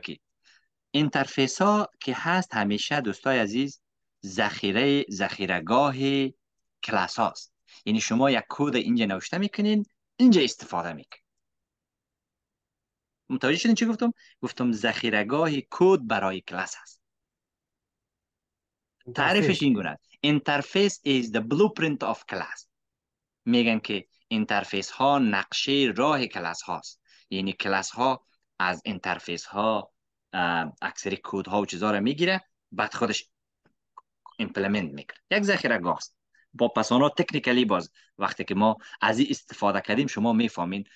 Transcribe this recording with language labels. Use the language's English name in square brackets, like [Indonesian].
[Persian] که اینترفیس ها که هست همیشه دوستای عزیز ذخیرهگاه کلاس هاست. یعنی شما یک کد اینجا نوشته میکنین، اینجا استفاده میکنین. متوجه شدین چی گفتم؟ گفتم ذخیرهگاه کد برای کلاس هست. تعریفش این گونه است: [English] interface is the blueprint of class. [Persian] میگن که اینترفیس ها نقشه راه کلاس هاست، یعنی کلاس ها از اینترفیس ها اکثری کود ها و چیزها رو میگیره، بعد خودش ایمپلمنت میکنه. یک ذخیره است. با پسانا تکنیکلی باز وقتی که ما از این استفاده کردیم شما میفهمین.